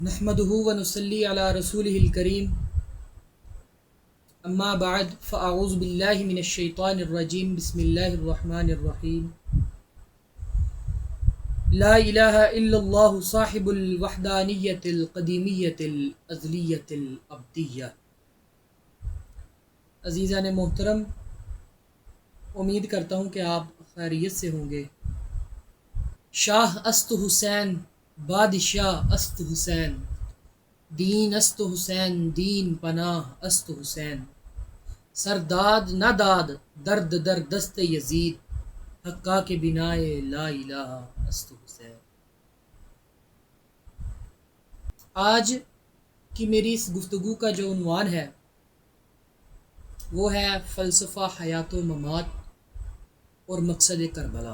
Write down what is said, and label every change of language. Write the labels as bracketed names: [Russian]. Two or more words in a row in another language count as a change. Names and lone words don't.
[Arabic] نحمده ونصلي على رسوله الكريم اما بعد فاعوذ بالله من الشيطان الرجيم بسم الله الرحمن الرحيم لا اله الا الله صاحب الوحدانية القديمية الازلية الابدية۔ [Urdu] عزیزان محترم، امید کرتا ہوں کہ آپ خیریت سے ہوں گے۔ [Persian] شاہ است حسین، بادشاہ است حسین، دین است حسین، دین پناہ است حسین، سرداد نہ داد درد در دست یزید، حقا کے بنائے لا الہ است حسین۔ [Urdu] آج کی میری اس گفتگو کا جو عنوان ہے وہ ہے فلسفہ حیات و ممات اور مقصد کربلا۔